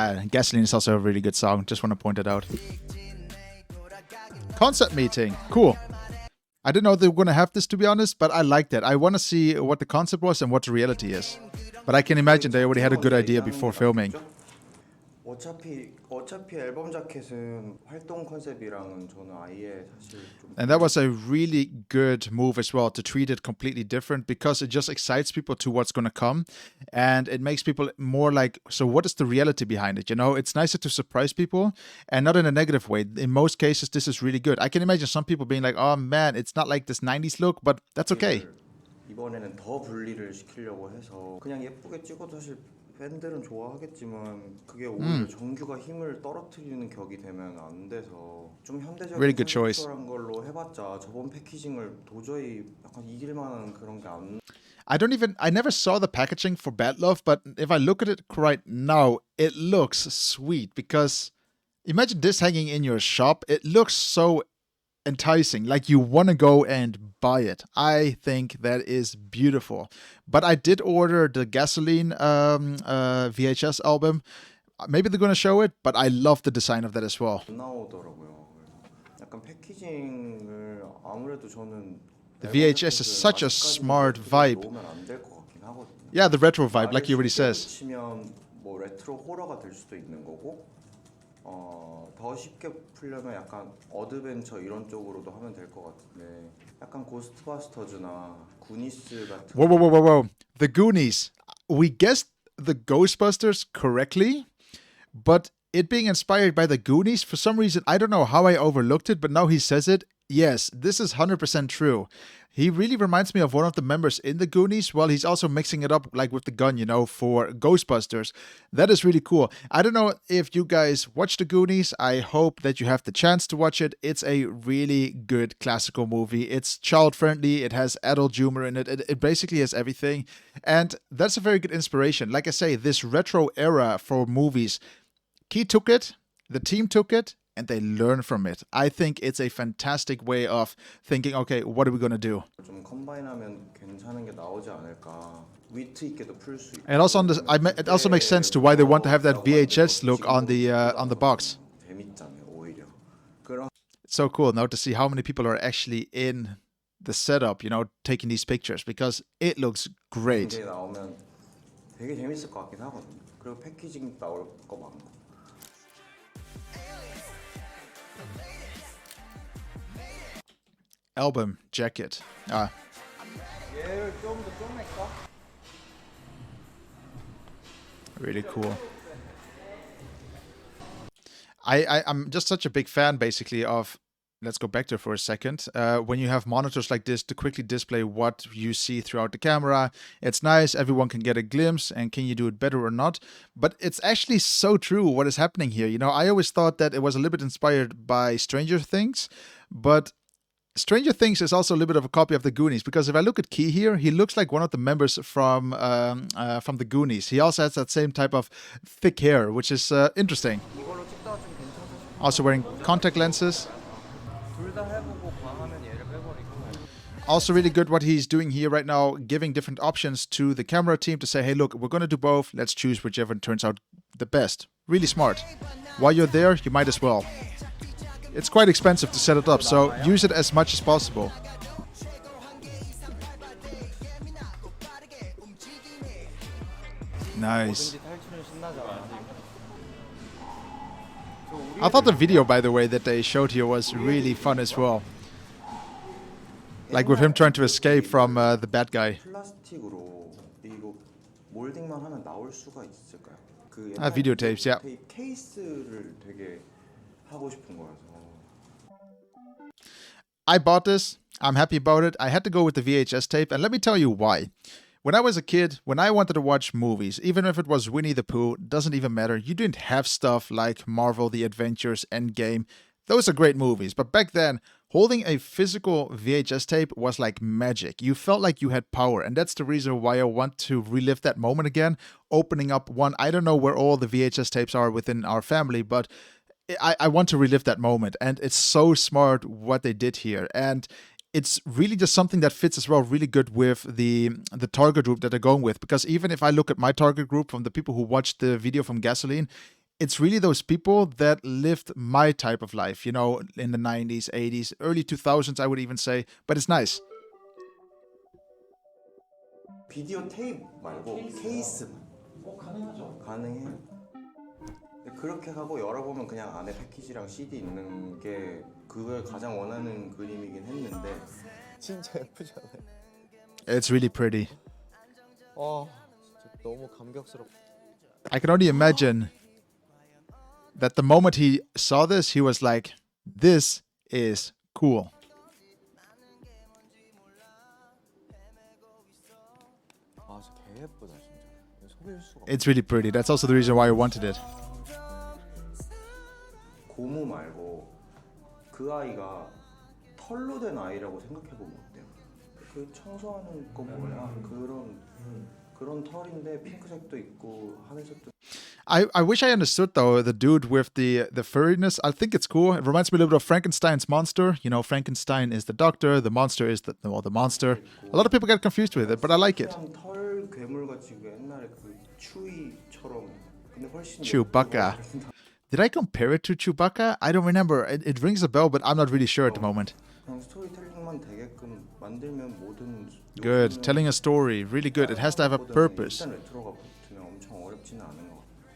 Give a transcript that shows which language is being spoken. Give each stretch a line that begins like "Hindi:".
English: Gasoline is also a really good song. Just want to point it out. Concept meeting. Cool. I didn't know they were going to have this, to be honest, but I like that. I want to see what the concept was and what the reality is. But I can imagine they already had a good idea before filming.
Korean: 어차피 앨범 자켓은 활동 컨셉이랑은 저는 아예 사실 좀
English: And that was a really good move as well to treat it completely different because it just excites people to what's going to come and it makes people more like, so what is the reality behind it? You know, it's nicer to surprise people and not in a negative way. In most cases, this is really good. I can imagine some people being like, oh man, it's not like this 90s look, but that's okay.
Korean: 이번에는 더 분리를 시키려고 해서 그냥 예쁘게 찍어도 사실 팬들은 좋아하겠지만 그게 오히려 정규가 힘을 떨어뜨리는 격이 되면 안 돼서 좀 현대적인
English: Really good choice.
Korean: 한 걸로 해봤자 저번 패키징을 도저히 약간 이길 만한 그런 게 안.
English: I never saw the packaging for Bad Love, but if I look at it right now, it looks sweet because imagine this hanging in your shop. It looks so enticing, like you want to go and buy it. I think that is beautiful. But I did order the Gasoline VHS album. Maybe they're going to show it, but I love the design of that as well.
Korean: 나오더라고요. 약간 패키징을 아무래도 저는
English: The VHS is such a smart vibe. Yeah, the retro vibe, like he already says.
Korean: 치면 뭐 레트로 호러가 될 수도 있는 거고. 더 쉽게 풀려면 약간 어드벤처 이런 쪽으로도 하면 될 것 같은데 약간 고스트바스터즈나 구니스 같은.
English: Whoa. The Goonies. We guessed the Ghostbusters correctly, but it being inspired by the Goonies, for some reason, I don't know how I overlooked it, but now he says it. Yes, this is 100% true. He really reminds me of one of the members in the Goonies. Well, he's also mixing it up like with the gun, you know, for Ghostbusters. That is really cool. I don't know if you guys watch the Goonies. I hope that you have the chance to watch it. It's a really good classical movie. It's child-friendly. It has adult humor in it. It basically has everything. And that's a very good inspiration. Like I say, this retro era for movies, Key took it, the team took it, and they learn from it. I think it's a fantastic way of thinking, okay, what are we going to do?
Korean: 좀 컴바인하면 괜찮은 게 나오지 않을까. 위트 있게도 풀 수 있고.
English: And also it also makes sense to why they want to have that VHS look on the box.
Korean: 재밌잖아요, 오히려.
English: It's so cool now to see how many people are actually in the setup, you know, taking these pictures because it looks great.
Korean: 나오면 되게 재밌을 것 같긴 하거든요. 그리고 패키징 나올 거 많고.
English: Album jacket. Really cool. I'm just such a big fan basically of, let's go back there for a second. When you have monitors like this to quickly display what you see throughout the camera, it's nice. Everyone can get a glimpse and can you do it better or not? But it's actually so true what is happening here. You know, I always thought that it was a little bit inspired by Stranger Things, but Stranger Things is also a little bit of a copy of the Goonies, because if I look at Key here, he looks like one of the members from the Goonies. He also has that same type of thick hair, which is interesting.
Korean: 이걸로 찍다가 좀 괜찮으시면
English: Also wearing contact lenses.
Korean: 둘 다 해보고 과하면 얘를 빼버리고.
English: Also really good what he's doing here right now, giving different options to the camera team to say, hey, look, we're going to do both. Let's choose whichever turns out the best. Really smart. While you're there, you might as well. It's quite expensive to set it up, so use it as much as possible. Nice.
Korean: 뭐든지 탈출은 신나잖아.
English: I thought the video, by the way, that they showed here was really fun as well. Like with him trying to escape from the bad guy.
Korean: 플라스틱으로 이거 몰딩만 하면 나올 수가 있을까요? 그
English: videotapes, yeah.
Korean: 테이프 케이스를 되게 하고 싶은 거라서.
English: I bought this. I'm happy about it. I had to go with the VHS tape, and let me tell you why. When I was a kid, when I wanted to watch movies, even if it was Winnie the Pooh, doesn't even matter. You didn't have stuff like Marvel, The Adventures, Endgame. Those are great movies. But back then, holding a physical VHS tape was like magic. You felt like you had power. And that's the reason why I want to relive that moment again. Opening up one. I don't know where all the VHS tapes are within our family, but I want to relive that moment. And it's so smart what they did here. And it's really just something that fits as well really good with the target group that they're going with. Because even if I look at my target group from the people who watched the video from Gasoline, it's really those people that lived my type of life, you know, in the 90s, 80s, early 2000s, I would even say. But it's nice.
Korean: 비디오 테이프 말고 케이스만. 가능하죠. 가능해요. 근데 그렇게 하고 열어보면 그냥 안에 패키지랑 CD 있는 게 그걸 가장 원하는 그림이긴 했는데 진짜 예쁘잖아요.
English: It's really pretty.
Korean: 진짜 너무 감격스럽고.
English: I can only imagine that the moment he saw this, he was like, this is cool.
Korean: 진짜 개 예쁘다 진짜. 속일 수가.
English: It's really pretty. That's also the reason why I wanted it.
Korean: 고무 말고 그 아이가 털로 된 아이라고 생각해보면 어때요? 그 청소하는 거 뭐야? 그런 털인데 핑크색도 있고 하늘색도.
English: I wish I understood though the dude with the furriness. I think it's cool. It reminds me a little bit of Frankenstein's monster. You know, Frankenstein is the doctor, the monster is the monster. A lot of people get confused with it, but I like it.
Korean: 털 괴물같이 그 옛날에 그 추위처럼 근데 훨씬
English: Chewbacca. Did I compare it to Chewbacca? I don't remember. It rings a bell, but I'm not really sure at the moment.
Korean: 그냥 스토리텔링만 되게끔 만들면 모든
English: Good. Telling a story. Really good. It has to have a purpose.
Korean: 일단 레트로가 붙으면 엄청 어렵지는 않은 것 같아요.